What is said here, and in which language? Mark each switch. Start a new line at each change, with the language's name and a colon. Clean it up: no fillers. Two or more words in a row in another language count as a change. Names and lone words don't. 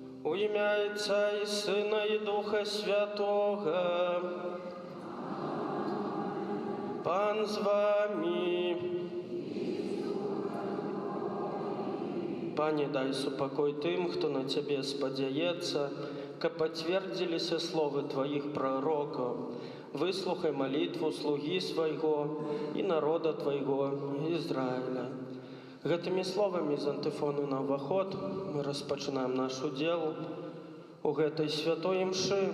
Ukrainian: У ім'я Отця і Сина і Духа Святого.
Belarusian: Пан з вами. Пане, дай супокой тым, хто на Цябе спадзяецца, каб пацвердзіліся словы Тваіх прарокаў. Выслухай малітву слугі свайго і народа Твайго Ізраіля. Гэтымі словамі з антыфону на ўваход мы распачынаем наш удзел у гэтай святой імшы.